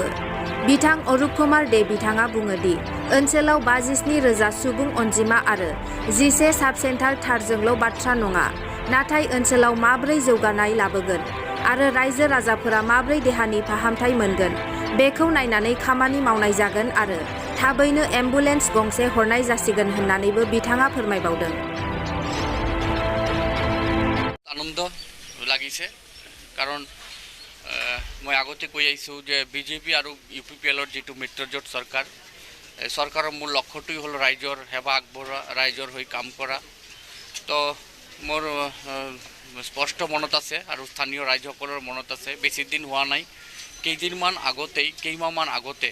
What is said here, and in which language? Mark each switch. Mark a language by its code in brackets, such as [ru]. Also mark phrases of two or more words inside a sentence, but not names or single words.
[brx] बिथां अरुप कुमार दे बिथाङा बुङोदि ओनसोलाव 57,000 सुबुं अनजिमा आरो 11 साब सेन्टार थारजोंल' बाथ्रा नङा, नाथाय ओनसोलाव माब्रै जौगानाय लाबोगोन आरो रायजो राजाफोरा माब्रै देहानि फाहामथाय मोनगोन बेखौ नायनानै खामानि मावनाय जागोन आरो थाबैनो एम्बुलेन्स गंसे हरनाय जासिगोन होननानैबो बिथाङा फोरमायबावदों। [as] আনন্দ লাগিছে কাৰণ মই আগতে কৈ আহিছোঁ যে বিজেপি আৰু ইউপিপিএলৰ যিটো মিত্ৰজোঁট চৰকাৰৰ মূল লক্ষ্যটোই হ'ল ৰাইজৰ সেৱা আগবঢ়োৱা, ৰাইজৰ হৈ কাম কৰা। তো মোৰ স্পষ্ট মনত আছে আৰু স্থানীয় ৰাইজসকলৰ মনত আছে, বেছি দিন হোৱা নাই, কেইমাহমান আগতে